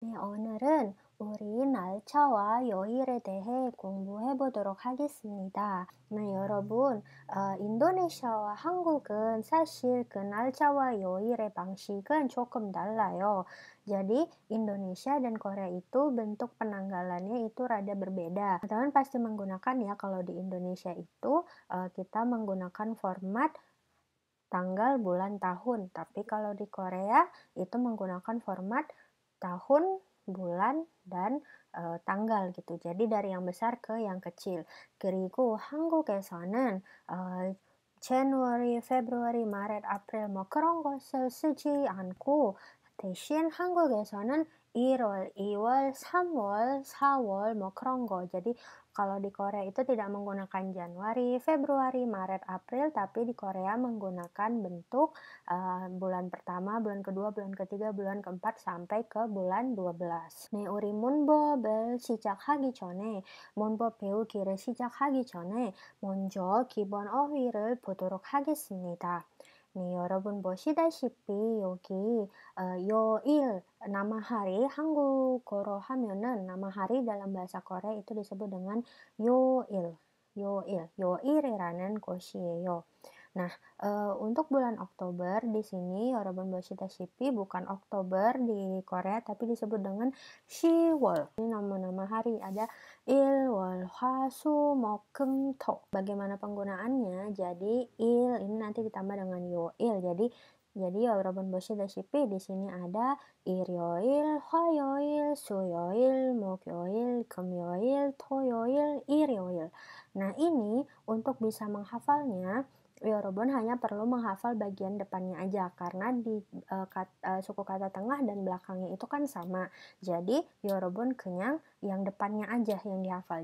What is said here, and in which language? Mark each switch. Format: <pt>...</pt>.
<ko>오늘은 우리 날짜와 요일에 대해 공부해 보도록 하겠습니다. 네, 여러분, 인도네시아와 한국은 사실 그 날짜와 요일의 방식은 조금 달라요.</ko> <id>Jadi, Indonesia dan Korea itu bentuk penanggalannya itu rada berbeda. Teman pasti menggunakan ya, kalau di Indonesia itu kita menggunakan format tanggal, bulan, tahun. Tapi kalau di Korea itu menggunakan format tahun, bulan, dan tanggal gitu. Jadi dari yang besar ke yang kecil.</id> <ko>그리고 한국에서는 January, February, Maret, April 뭐 그런 것을 쓰지 않고 대신 한국에서는 1월, 2월, 3월, 4월 뭐 그런 거.</ko> <id>Jadi kalau di Korea itu tidak menggunakan Januari, Februari, Maret, April, tapi di Korea menggunakan bentuk bulan pertama, bulan kedua, bulan ketiga, bulan keempat, sampai ke bulan 12.</id> <ko>네, 우리 문법을 시작하기 전에, 문법 배우기를 시작하기 전에 먼저 기본 어휘를 보도록 하겠습니다. 네, 여러분 보시다시피 여기 요일,</ko> <id>nama hari,</id> <ko>한국어로 하면은</ko> <id>nama hari dalam bahasa Korea itu disebut dengan</id> <ko>요일, 요일이라는 곳이에요.</ko> <id>Nah, untuk bulan Oktober di sini</id> <ko>여러분 보시다시피</ko> <id>bukan Oktober di Korea tapi disebut dengan 10월. Ini nama-nama hari, ada 일, 월, 화, 수, 목, 금, 토. Bagaimana penggunaannya? Jadi il ini nanti ditambah dengan 요일. Jadi</id> <ko>여러분 보시다시피</ko> <id>di sini ada 일요일, 화요일, 수요일, 목요일, 금요일, 토요일, 일요일. Nah, ini untuk bisa menghafalnya Yorobun hanya perlu menghafal bagian depannya aja karena di suku kata tengah dan belakangnya itu kan sama. Jadi Yorobun kenyang yang depannya aja yang dihafal.</id>